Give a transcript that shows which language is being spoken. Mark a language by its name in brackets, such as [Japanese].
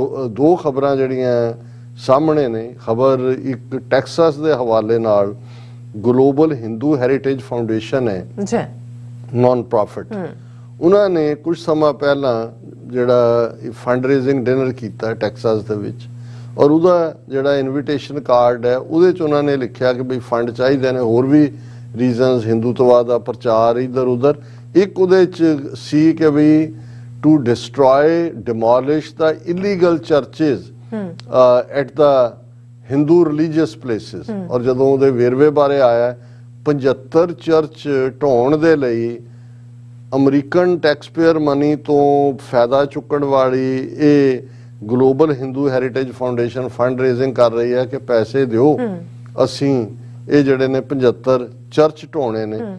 [Punjabi] ਦੋ ਖਬਰਾਂ ਜਿਹੜੀਆਂ ਸਾਹਮਣੇ ਨੇ, ਖਬਰ ਇੱਕ ਟੈਕਸਾਸ ਦੇ ਹਵਾਲੇ ਨਾਲ ਗਲੋਬਲ ਹਿੰਦੂ ਹੈਰੀਟੇਜ ਫਾਊਂਡੇਸ਼ਨ ਹੈ, ਨॉन ਪ੍ਰੋਫਿਟ, ਉਹਨਾਂ ਨੇ ਕੁਝ ਸਮਾਂ ਪਹਿਲਾਂ ਜਿਹੜਾ ਫੰਡ ਰੇਜ਼ਿੰਗ ਡਿਨਰ ਕੀਤਾ ਟੈਕਸਾਸ ਦੇ ਵਿੱਚ, ਔਰ ਉਹਦਾ ਜਿਹੜਾ ਇਨਵੀਟੇਸ਼ਨ ਕਾਰਡ ਹੈ ਉਹਦੇ 'ਚ ਉਹਨਾਂ ਨੇ ਲਿਖਿਆ ਕਿ ਬਈ ਫੰਡ ਚਾਹੀਦੇ ਨੇ, ਹੋਰ ਵੀ ਰੀਜ਼ਨਸ, ਹਿੰਦੂਤਵਾ ਦਾ ਪ੍ਰਚਾਰ ਇੱਧਰ ਉੱਧਰ। ਇੱਕ ਉਹਦੇ 'ਚ ਸੀ ਕਿ ਬਈ [English] to destroy, demolish the illegal churches at the Hindu religious places। [Punjabi] ਔਰ ਜਦੋਂ ਉਹਦੇ ਵੇਰਵੇ ਬਾਰੇ ਆਇਆ 75 ਚਰਚ ਢਾਉਣ ਦੇ ਲਈ ਅਮਰੀਕਨ ਟੈਕਸਪੇਅਰ ਮਨੀ ਤੋਂ ਫਾਇਦਾ ਚੁੱਕਣ ਵਾਲੀ ਇਹ global Hindu heritage foundation fund raising ਕਰ ਰਹੀ ਹੈ ਕਿ ਪੈਸੇ ਦਿਓ, ਅਸੀਂ ਇਹ ਜਿਹੜੇ ਨੇ 75 ਚਰਚ ਢਾਉਣੇ ਨੇ।